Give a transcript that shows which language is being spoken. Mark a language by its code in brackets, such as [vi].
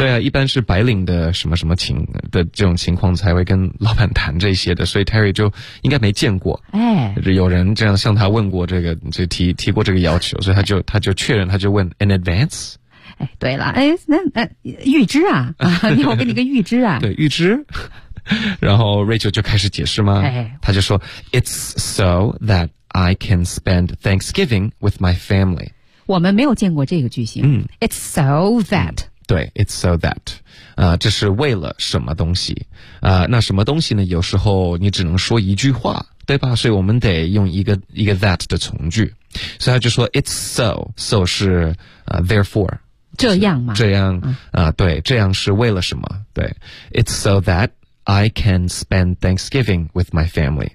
[zh] 对啊，一般是白领的什么什么情的这种情况才会跟老板谈这些的，所以 Terry 就应该没见过，哎，有人这样向他问过这个，就提过这个要求，所以他就确认，他就问 [en] an advance。 [zh] 哎，对了，哎，那预支啊，你我给你个预支啊，对，预支。然后 Rachel 就开始解释吗？他就说 [en] It's so that I can spend Thanksgiving with my family. [zh] 我们没有见过这个句型。嗯、 [en] It's so that.、 [zh] 嗯、对 , [en] It's so that.、 [zh] 这是为了什么东西、那什么东西呢，有时候你只能说一句话，对吧，所以我们得用一个 that 的从句。所以他就说 [en] It's so, [zh] so 是、therefore。这样吗？这样、对，这样是为了什么，对。 [en] It's so that,I can spend Thanksgiving with my family.